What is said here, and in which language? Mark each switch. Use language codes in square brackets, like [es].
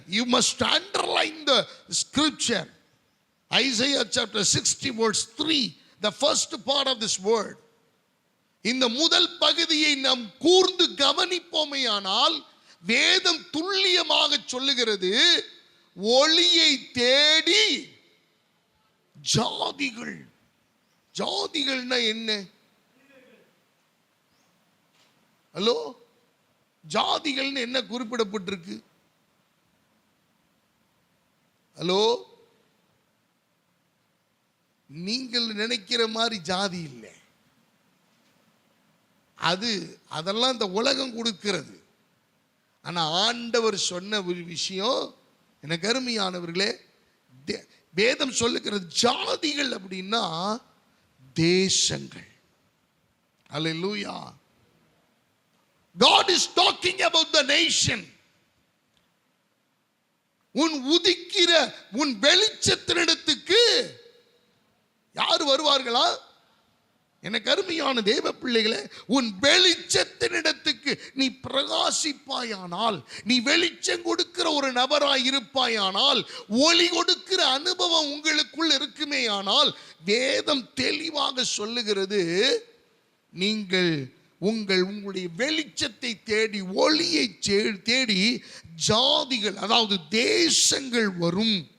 [en] You must underline the scripture. Isaiah chapter 60 verse 3, the first part of this word. [ta] இந்த முதல் பகுதியை நாம் கூர்ந்து கவனிப்போமேயானால் வேதம் துல்லியமாக சொல்லுகிறது, ஒளியை தேடி ஜாதிகள். ஜாதிகள்னா என்ன? ஹலோ, ஜாதிகள்னு என்ன குறிப்பிடப்பட்டிருக்கு? ஹலோ, நீங்கள் நினைக்கிற மாதிரி ஜாதி இல்லை. அதெல்லாம் இந்த உலகம் கொடுக்கிறது. ஆனா ஆண்டவர் சொன்ன ஒரு விஷயம், எனக்கு அருமையானவர்களே, வேதம் சொல்லுகிறது ஜாதிகள் அப்படின்னா தேசங்கள். அல்லேலூயா. [en] God is talking about the nation. [ta] உன் உதிக்கிற உன் வெளிச்சத்தினிடத்துக்கு யார் வருவார்களா? எனக்கு அருமையான தேவ பிள்ளைகளே, உன் வெளிச்சத்தினிடத்துக்கு நீ பிரகாசிப்பாயானால், நீ வெளிச்சம் கொடுக்கிற ஒரு நபராய் இருப்பாயானால், ஒளி கொடுக்கிற அனுபவம் உங்களுக்குள் இருக்குமேயானால், வேதம் தெளிவாக சொல்லுகிறது, நீங்கள் உங்களுடைய வெளிச்சத்தை தேடி, ஒளியை தேடி ஜாதிகள், அதாவது தேசங்கள் வரும்.